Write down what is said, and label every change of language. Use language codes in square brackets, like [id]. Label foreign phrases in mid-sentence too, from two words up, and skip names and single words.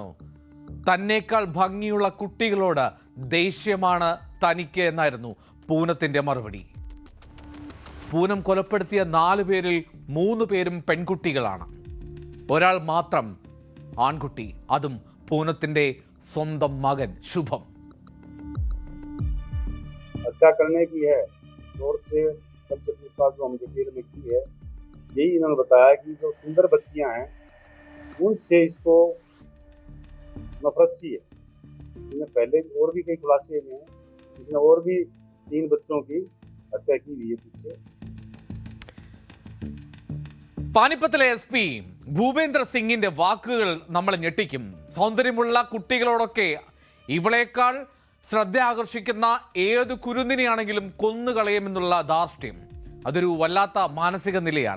[ml] തന്നേക്കാൾ ഭംഗിയുള്ള കുട്ടികളോട് ദേഷ്യമാണ് തനിക്ക് എന്നായിരുന്നു പൂനത്തിന്റെ മറുപടി. പൂനം കൊലപ്പെടുത്തിയ 4 പേരിൽ 3 പേരും പെൺകുട്ടികളാണ്. ഒരാൾ മാത്രം ആൺകുട്ടി, അതും പൂനത്തിന്റെ സ്വന്തം മകൻ ശുഭം. [hi] सबसे पूछताछ जो हम डिटेल में की है, यही इन्होंने बताया कि जो सुंदर बच्चियां हैं उनसे इसको नफरत सी है. इन्हें पहले और भी कई खुलासे हुए हैं, इसने और भी 3 बच्चों की हत्या की हुई है पीछे. [ml] പാനിപ്പത്തിലെ SP ഭൂപേന്ദ്ര സിംഗിന്റെ വാക്കുകൾ നമ്മളെ ഞെട്ടിക്കും. സൗന്ദര്യമുള്ള കുട്ടികളോടൊക്കെ ഇവളേക്കാൾ ശ്രദ്ധ ആകർഷിക്കുന്ന ഏത് കുരുന്നിനെയാണെങ്കിലും കൊന്നുകളയുമെന്നുള്ള ധാർഷ്ട്യം, അതൊരു വല്ലാത്ത മാനസിക നിലയാണ്.